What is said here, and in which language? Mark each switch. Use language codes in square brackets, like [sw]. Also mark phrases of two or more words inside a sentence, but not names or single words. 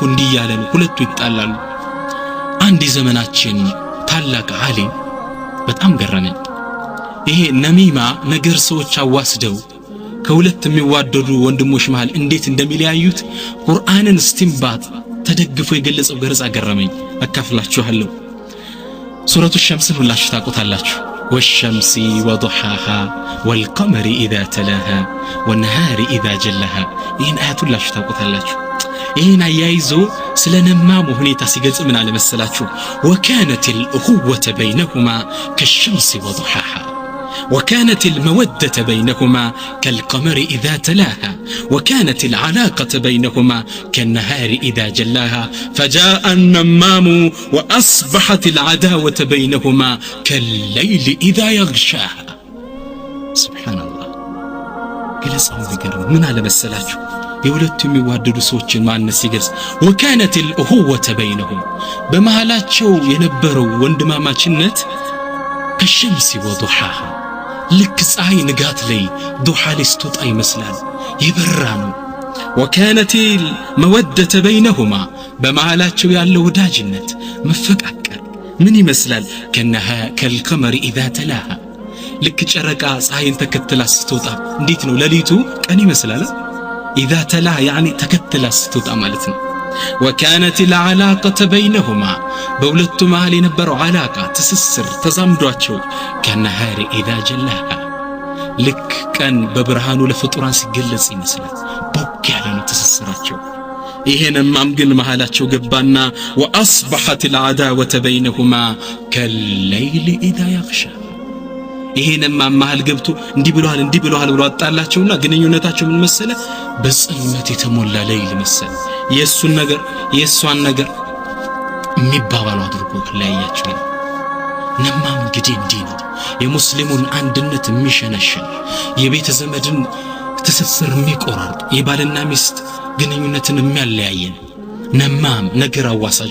[am] እንዲያለ ነው ሁለቱ ይጣላሉ አንድ ዘመናችን ታላቅ ዓሊም በጣም ገረመኝ ይሄ ነሚማ ነገር ሰዎች አዋስደው ከሁለት የሚዋደዱ ወንድሞች መሃል እንዴት እንደሚለያዩት ቁርአንን እስቲንባጥ ተደግፎ የገለጸው ገርጻ ገረመኝ አካፍላችኋለሁ ሱረቱ ሸምስ ሁላችሁ ታውቁታላችሁ [ar] والشمس وضحاها والقمر إذا تلاها والنهار إذا جلاها [am] ይህን አያት ሁላችሁ ታውቁታላችሁ ይህን አያይዞ ስለነማሙ ሁኔታ ሲገልጽ ምን አለ መሰላችሁ [ar] وكانت الأخوة بينهما كالشمس وضحاها وكانت المودة بينهما كالقمر إذا تلاها وكانت العلاقة بينهما كالنهار إذا جلاها فجاء النمام وأصبحت العداوة بينهما كالليل إذا يغشاها سبحان الله [am] ግለጻው ቢገርም ምን አለ መሰላችሁ የሁለቱ የሚዋደዱ ሰዎችን ማንነት ሲገልጽ [ar] وكانت الأخوة بينهم [am] በመሃላቸው የነበረው ወንድማማችነት ከሸምስ ወضحاها ልክ ፀሐይ ንጋት ላይ ዱሃ ላይ ስትወጣ ይመስላል ይበራ ነው [ar] وكانت المودة بينهما [am] በመሃላቸው ያለው ወዳጅነት መፈቃቀር ምን ይመስላል [ar] كالقمر إذا تلاها [am] ልክ ጨረቃ ፀሐይን ተከትላ ስትወጣ እንዴት ነው ለሊቱ ቀን ይመስላል [ar] إذا تلا [am] يعني ተከትላ ስትወጣ ማለት ነው [ar] وكانت العلاقة بينهما [am] በሁለቱ መሃል የነበረው ዓላቃ ትስስር ተዛምዷቸው [ar] كالنهار إذا جلاها [am] ልክ ቀን በብርሃኑ ለፍጡራን ሲገለጽ ይመስላል ቦክ ያለ ነው ትስስራቸው ይሄንማም ግን መሃላቸው ገባና [ar] وأصبحت العداوة بينهما كالليل إذا يغشى [am] ይሄንማ መሃል ገብቶ እንዲህ ብለዋል ብሎ አጣላቸውና ግንኙነታቸው ምን መሰለ በጽልመት የተሞላ ሌሊት መሰለ የሱን ነገር የሷን ነገር የሚባባሉ አድርጎ ለያያቸው ነማም እንግዲህ እንዲህ ነው የሙስሊሙን አንድነት የሚሸነሽን የቤተ ዘመድን ትስስር የሚቆራርጥ የባልና ሚስት ግንኙነትን የሚያለያየን ነማም ነገር አዋሳጅ